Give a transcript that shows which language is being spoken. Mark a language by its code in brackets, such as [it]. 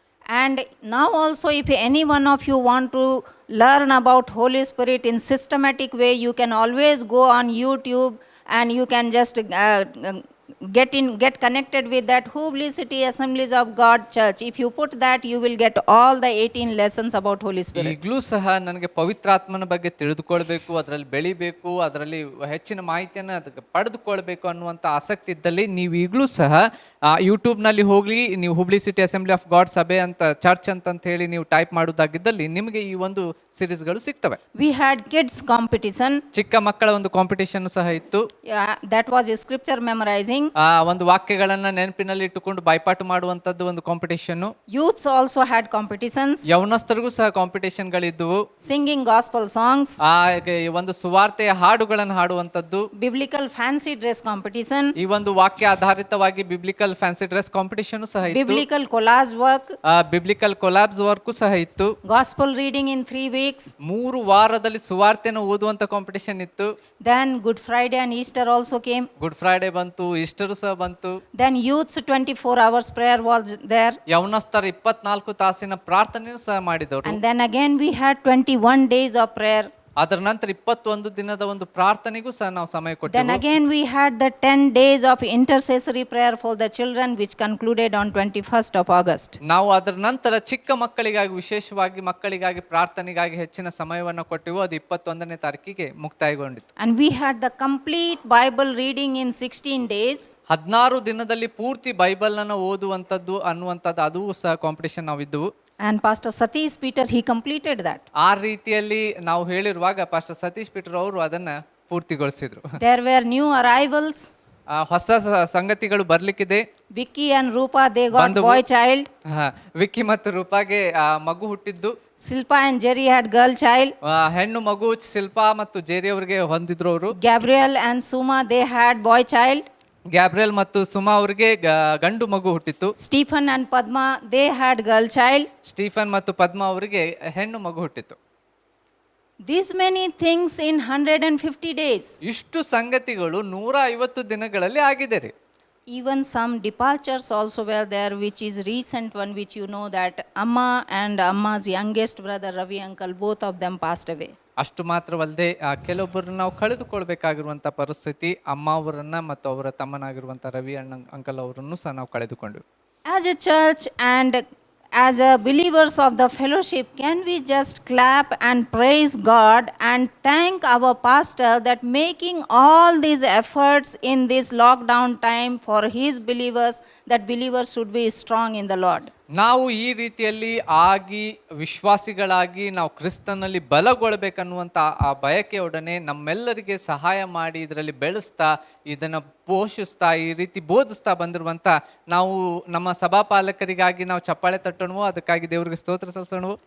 [en] And now also, if any one of you want to learn about Holy Spirit in systematic way, you can always go on YouTube and you can just get connected with that Hubli City Assemblies of God Church. If you put that, you will get all the 18 lessons about Holy Spirit. [kn] ಈಗಲೂ ಸಹ ನನಗೆ ಪವಿತ್ರಾತ್ಮನ ಬಗ್ಗೆ ತಿಳಿದುಕೊಳ್ಬೇಕು, ಅದರಲ್ಲಿ ಬೆಳಿಬೇಕು, ಅದರಲ್ಲಿ ಹೆಚ್ಚಿನ ಮಾಹಿತಿಯನ್ನು ಅದಕ್ಕೆ ಪಡೆದುಕೊಳ್ಬೇಕು ಅನ್ನುವಂಥ ಆಸಕ್ತಿ ಇದ್ದಲ್ಲಿ ನೀವು ಈಗಲೂ ಸಹ ಯೂಟ್ಯೂಬ್ನಲ್ಲಿ ಹೋಗಿ ನೀವು Hubli city assembly of god ಸಭೆ ಅಂತ ಚರ್ಚ್ ಅಂತ ಹೇಳಿ ನೀವು ಟೈಪ್ ಮಾಡೋದಾಗಿದ್ದಲ್ಲಿ ನಿಮಗೆ ಈ ಒಂದು ಸಿರೀಸ್ಗಳು ಸಿಗ್ತವೆ. [en] We had kids competition. [kn] ಚಿಕ್ಕ ಮಕ್ಕಳ ಒಂದು ಕಾಂಪಿಟೇಷನ್ ಸಹ ಇತ್ತು. [en] That was a scripture memorizing. [kn] ಒಂದು ವಾಕ್ಯಗಳನ್ನ ನೆನಪಿನಲ್ಲಿ ಇಟ್ಟುಕೊಂಡು ಬಾಯ್ಪಾಠ ಮಾಡುವಂತದ್ದು ಒಂದು competition. [en] Youths also had competitions. [kn] ಯೌವನಸ್ಥರಿಗೂ ಸಹ ಕಾಂಪಿಟೇಷನ್ಗಳಿದ್ದವು. [en] Singing gospel songs. [kn] ಒಂದು ಸುವಾರ್ತೆಯ ಹಾಡುಗಳನ್ನು ಹಾಡುವಂತದ್ದು. [en] Biblical fancy dress competition. [kn] ಈ ಒಂದು ವಾಕ್ಯ ಆಧಾರಿತವಾಗಿ [en] biblical fancy dress competition [kn] ಸಹ ಇತ್ತು. [en] Biblical collage work. Biblical collage work [kn] ಸಹ ಇತ್ತು. [en] Gospel reading in 3 weeks. [kn] 3 ವಾರದಲ್ಲಿ ಸುವಾರ್ತೆಯನ್ನು ಓದುವಂತ ಕಾಂಪಿಟೇಷನ್ ಇತ್ತು. [en] Then Good Friday and Easter also came. [kn] Good Friday ಬಂತು, ಈಸ್ಟರ್ ಸಹ ಬಂತು. [en] Then youth's 24 hours prayer was there. [kn] ಯೌವನಸ್ಥರ 24 ತಾಸಿನ ಪ್ರಾರ್ಥನೆ ಸಹ ಮಾಡಿದವರು. [en] And then again we had 21 days of prayer. [kn] ಅದರ ನಂತರ 21 ದಿನದ ಒಂದು ಪ್ರಾರ್ಥನೆಗೂ ಸಹ ನಾವು ಸಮಯ [en] Then [kn] ಕೊಟ್ಟೆವು. [en] again we had the 10 days of intercessory prayer for the children, which concluded on 21st of August. [kn] ನಾವು ಅದರ ನಂತರ ಚಿಕ್ಕ ಮಕ್ಕಳಿಗಾಗಿ, ವಿಶೇಷವಾಗಿ ಮಕ್ಕಳಿಗಾಗಿ ಪ್ರಾರ್ಥನೆಗಾಗಿ ಹೆಚ್ಚಿನ ಸಮಯವನ್ನು ಕೊಟ್ಟೆವು. ಅದು 21ನೇ ತಾರೀಕಿಗೆ ಮುಕ್ತಾಯಗೊಂಡಿತು. [en] And we had the complete Bible reading in 16 days. [kn] 16 ದಿನದಲ್ಲಿ ಪೂರ್ತಿ ಬೈಬಲ್ ಅನ್ನು ಓದುವಂಥದ್ದು ಅನ್ನುವಂಥದ್ದು ಅದು ಸಹ ಕಾಂಪಿಟೇಷನ್ ನಾವು ಇದ್ದವು. [en] And Pastor Satish Peter, he completed that. [kn] ಆ ರೀತಿಯಲ್ಲಿ ನಾವು ಹೇಳಿರುವಾಗ ಪಾಸ್ಟರ್ ಸತೀಶ್ ಪೀಟರ್ ಅವರು ಅದನ್ನ ಪೂರ್ತಿಗೊಳಿಸಿದ್ರು. [en] There were new arrivals. [kn] ಹೊಸ ಸಂಗತಿಗಳು ಬರ್ಲಿಕ್ಕಿದೆ. [en] Vicky and Rupa, they got boy child. [kn] Vicky ಮತ್ತು ರೂಪಾಗೆ ಮಗು ಹುಟ್ಟಿದ್ದು. [en] Silpa and Jerry had girl child. [kn] ಹೆಣ್ಣು ಮಗು ಶಿಲ್ಪಾ ಮತ್ತು ಜೇರಿ ಅವರಿಗೆ ಹೊಂದಿದ್ರು ಅವರು. [en] Gabriel and Suma, they had boy child. [kn] Gabriel ಮತ್ತು ಸುಮಾ ಅವರಿಗೆ ಗಂಡು ಮಗು ಹುಟ್ಟಿತ್ತು. [en] Stephen and Padma, they had girl child. [kn] Stephen ಮತ್ತು ಪದ್ಮ ಅವರಿಗೆ ಹೆಣ್ಣು ಮಗು ಹುಟ್ಟಿತ್ತು. [en] These many things in 150 days. [kn] ಇಷ್ಟು ಸಂಗತಿಗಳು 150 ದಿನಗಳಲ್ಲಿ ಆಗಿದೆ ರೀ. [en] Even some departures also were there, which is recent one, which you know that Amma and Amma's youngest brother Ravi uncle, both of them passed away. [kn] ಅಷ್ಟು ಮಾತ್ರವಲ್ಲದೆ ಕೆಲವೊಬ್ಬರನ್ನ ನಾವು ಕಳೆದುಕೊಳ್ಬೇಕಾಗಿರುವಂಥ ಪರಿಸ್ಥಿತಿ, ಅಮ್ಮ ಅವರನ್ನ ಮತ್ತು ಅವರ ತಮ್ಮನಾಗಿರುವಂಥ ರವಿ ಅಂಕಲ್ ಅವರನ್ನು ಸಹ ನಾವು ಕಳೆದುಕೊಂಡ್ವಿ. [en] As a church and as a believers of the fellowship, can we just clap and praise God and thank our pastor that making all these efforts in this lockdown time for his believers, that believers should be strong in the Lord. [kn] ನಾವು ಈ ರೀತಿಯಲ್ಲಿ ಆಗಿ ವಿಶ್ವಾಸಿಗಳಾಗಿ ನಾವು ಕ್ರಿಸ್ತನಲ್ಲಿ ಬಲಗೊಳ್ಳಬೇಕನ್ನುವಂಥ ಆ ಬಯಕೆಯೊಡನೆ ನಮ್ಮೆಲ್ಲರಿಗೆ ಸಹಾಯ ಮಾಡಿ ಇದರಲ್ಲಿ ಬೆಳೆಸ್ತಾ ಇದನ್ನು ಪೋಷಿಸ್ತಾ ಈ ರೀತಿ ಬೋಧಿಸ್ತಾ ಬಂದಿರುವಂಥ ನಾವು ನಮ್ಮ ಸಭಾಪಾಲಕರಿಗಾಗಿ ನಾವು ಚಪ್ಪಾಳೆ ತಟ್ಟೋಣವು, ಅದಕ್ಕಾಗಿ ದೇವರಿಗೆ ಸ್ತೋತ್ರ ಸಲ್ಲಿಸೋಣವು.